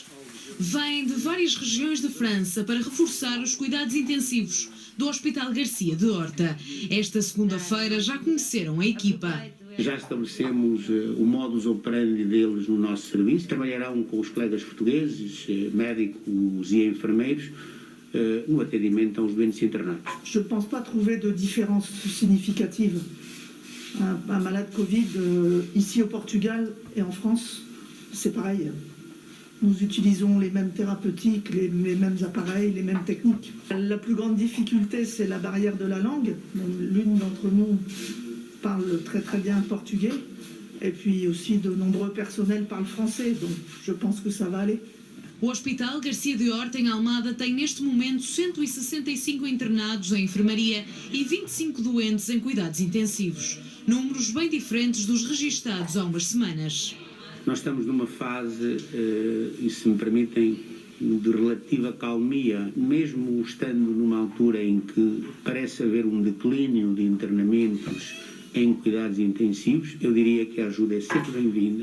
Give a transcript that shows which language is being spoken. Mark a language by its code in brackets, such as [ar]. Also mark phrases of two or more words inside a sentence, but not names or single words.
[pt] Vêm de várias regiões de França para reforçar os cuidados intensivos do Hospital Garcia de Horta. Esta segunda-feira já conheceram a equipa. Já estabelecemos o [la] modus operandi [pt] deles no nosso serviço. Trabalharão com os colegas portugueses, médicos e enfermeiros, no atendimento aos doentes internados. [fr] Je ne pense pas trouver de différence significative. Un malade Covid ici au Portugal et en France, c'est pareil. Nous utilisons les mêmes thérapeutiques, les mêmes appareils, les mêmes techniques. La plus grande difficulté, c'est la barrière de la langue. L'une d'entre nous parle très très bien portugais et puis aussi de nombreux personnels parlent français, donc je pense que ça va aller. [pt] O Hospital Garcia de Horta, em Almada, tem neste momento 165 internados em enfermaria e 25 doentes em cuidados intensivos. Números bem diferentes dos registados há umas semanas. Nós estamos numa fase, e se me permitem, de relativa calmia, mesmo estando numa altura em que parece haver um declínio de internamentos em cuidados intensivos, eu diria que a ajuda é sempre bem-vinda.